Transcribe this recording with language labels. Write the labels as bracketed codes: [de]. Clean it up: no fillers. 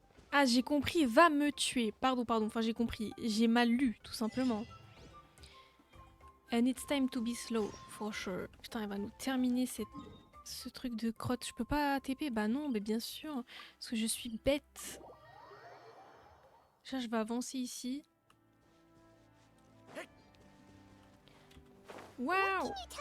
[fr] Ah j'ai compris, va me tuer. Pardon, enfin j'ai compris. J'ai mal lu, tout simplement. [en] And it's time to be slow, for sure. [fr] Putain, elle va nous terminer ce truc de crotte. Je peux pas TP? Bah non, mais bien sûr. Parce que je suis bête. Déjà, je vais avancer ici. Waouh!